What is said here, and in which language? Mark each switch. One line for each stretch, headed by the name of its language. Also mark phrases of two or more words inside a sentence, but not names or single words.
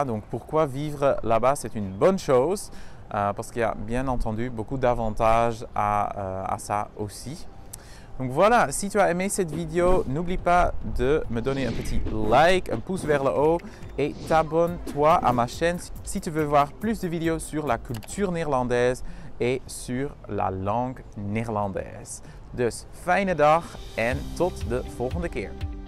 French: Donc pourquoi vivre là-bas c'est une bonne chose. Parce qu'il y a bien entendu beaucoup d'avantages à ça aussi. Donc voilà, si tu as aimé cette vidéo, n'oublie pas de me donner un petit like, un pouce vers le haut et t'abonne-toi à ma chaîne si tu veux voir plus de vidéos sur la culture néerlandaise et sur la langue néerlandaise.
Dutch: Dus fijne dag en tot de volgende keer.